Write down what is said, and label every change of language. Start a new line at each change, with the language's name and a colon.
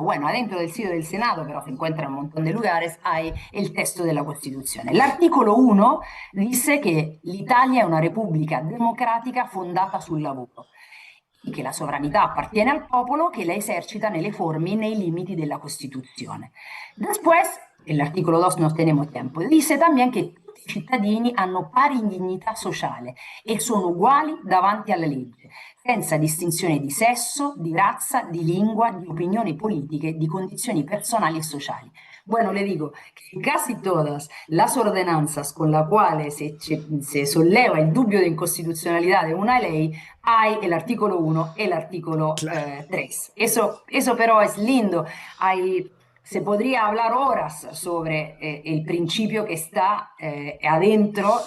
Spanish: Bueno, adentro del sitio del Senado, pero se encuentra en un montón de lugares, hay el texto de la Constitución. El artículo 1 dice que
Italian: l'Italia è una repubblica democratica fondata sul lavoro y que la sovranità appartiene al popolo che la esercita nelle forme y nei limiti della Costituzione.
Spanish: Después, el artículo 2 no tenemos tiempo, dice también que
Italian: tutti i cittadini hanno pari dignità sociale e sono uguali davanti alla legge, senza distinzione di sesso, di razza, di lingua, di opinioni politiche, di condizioni personali e sociali.
Spanish: Bueno, le digo que casi todas las ordenanzas con las cuales se solleva el dubbio de inconstitucionalidad de una ley hay el artículo 1 y el artículo Claro. 3. Eso pero es lindo. Se podría hablar horas sobre el principio que está adentro.